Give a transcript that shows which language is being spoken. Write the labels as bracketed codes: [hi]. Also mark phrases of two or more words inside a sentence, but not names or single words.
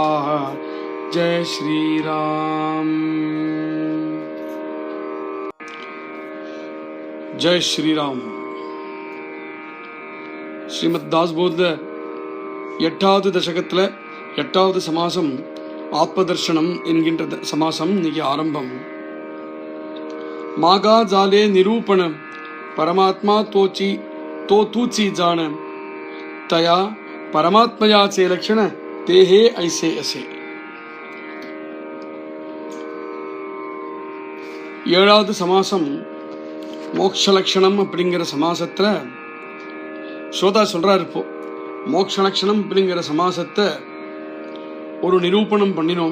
[mr] जय श्री राम। जय श्रीराम. [ta] ஸ்ரீமத் தாஸ்போத 8வது தசகத்தில் 8வது சமாசம் ஆத்மதர்ஷனம் என்கின்ற சமாசம் இன்னைக்கு ஆரம்பம். [mr] मागा झाले निरूपण, परमात्मा तोची तो तूची जाण, तया परमात्मयाचे लक्षण ते हे ऐसे असे. [ta] 7வது சமாசம் மோட்ச லட்சணம் அப்படிங்கிற சமாசத்துல ஸ்ரோதா சொல்றாரு. இப்போ மோட்ச லட்சணம் அப்படிங்கிற சமாசத்தை ஒரு நிரூபணம் பண்ணினோம்.